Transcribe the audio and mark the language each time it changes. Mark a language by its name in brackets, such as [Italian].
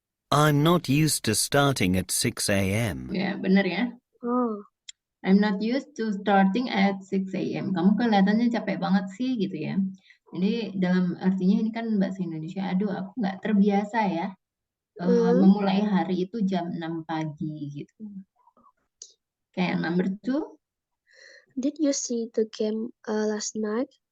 [English] I'm not used to starting at 6 a.m. [Indonesian] Ya, benar ya. Oh, [English] I'm not used to starting at 6 a.m. [Indonesian] Kamu kelihatannya capek banget sih gitu ya. Jadi dalam artinya ini kan bahasa Indonesia, aduh aku nggak terbiasa ya memulai hari itu jam 6 pagi gitu. [English] Kayak number 2, did you see the game last night?